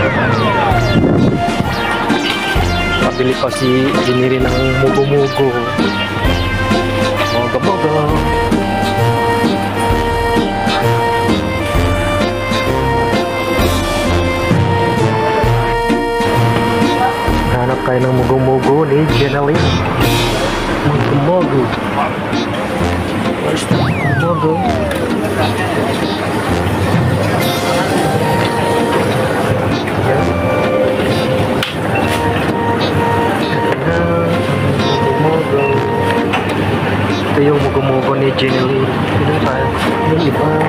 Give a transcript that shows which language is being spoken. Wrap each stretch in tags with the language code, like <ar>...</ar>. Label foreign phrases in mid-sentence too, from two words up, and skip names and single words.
<tl>Pabili pa si Jiniri ng mugo-mugo. Moga-moga. Hanap kayo ng mugo-mugo ni Jenny. Mugo-mugo.</tl> <en>Where's the mugo?</en> <tl>Ito yung mugo-mugo ni Jenny. Ano ba? Yung iba.</tl>